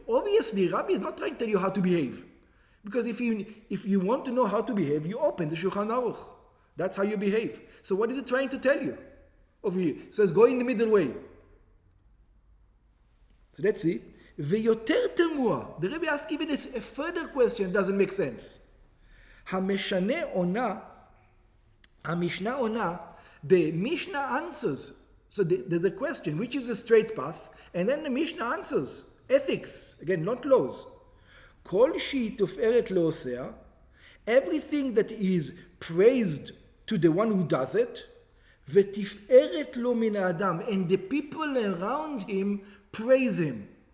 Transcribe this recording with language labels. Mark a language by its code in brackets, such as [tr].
[en] Obviously, Rabbi is not trying to tell you how to behave. Because if you want to know how to behave, you open the Shulchan Aruch. That's how you behave. So what is it trying to tell you? Over here, it says, go in the middle way. So let's see. [he] ויותר תמוה. [en] The Rebbe asks even a further question, doesn't make sense. [he] המשנה עונה, המשנה עונה, [en] the Mishnah answers. So there's a question, which is the straight path? And then the Mishnah answers. Ethics, again, not laws. [he] כל שהיא תופארת לעושיה, [en] everything that is praised to the one who does it, [he] ותפארת לו מן האדם, [en] and the people around him praise him.